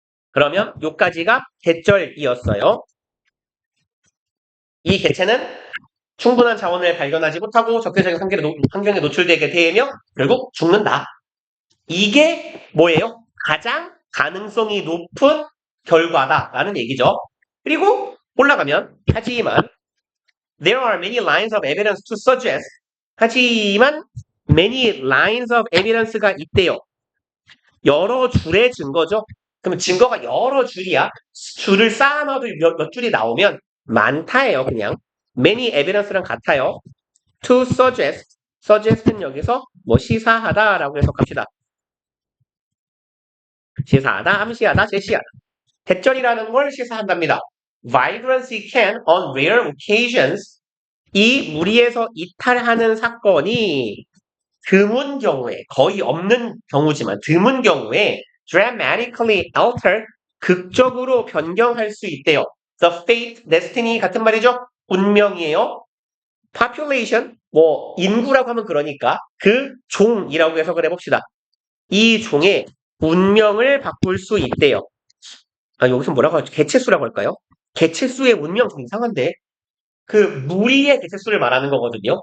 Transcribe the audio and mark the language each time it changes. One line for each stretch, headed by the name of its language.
Korean: 그러면 요까지가 개절이었어요. 이 개체는 충분한 자원을 발견하지 못하고 적대적인 환경에 노출되게 되면 결국 죽는다. 이게 뭐예요? 가장 가능성이 높은 결과다라는 얘기죠. 그리고 올라가면 하지만
English: there are many lines of evidence to suggest
Korean: 하지만
English: many lines of evidence가 있대요.
Korean: 여러 줄의 증거죠. 그러면 증거가 여러 줄이야. 줄을 쌓아놔도 몇 줄이 나오면 많다예요. 그냥 many evidence랑 같아요. to suggest는 여기서 뭐 시사하다라고 해석합시다. 시사하다, 암시하다, 제시하다. 대절이라는 걸 시사한답니다.
English: Vibrancy can, on rare occasions,
Korean: 이 무리에서 이탈하는 사건이 드문 경우에, 거의 없는 경우지만 드문 경우에
English: dramatically alter,
Korean: 극적으로 변경할 수 있대요.
English: The fate, destiny
Korean: 같은 말이죠. 운명이에요. population, 뭐 인구라고 하면 그러니까 그 종이라고 해석을 해봅시다. 이 종의 운명을 바꿀 수 있대요. 아, 여기서 뭐라고 하죠? 개체수라고 할까요? 개체수의 운명 좀 이상한데. 그 무리의 개체수를 말하는 거거든요.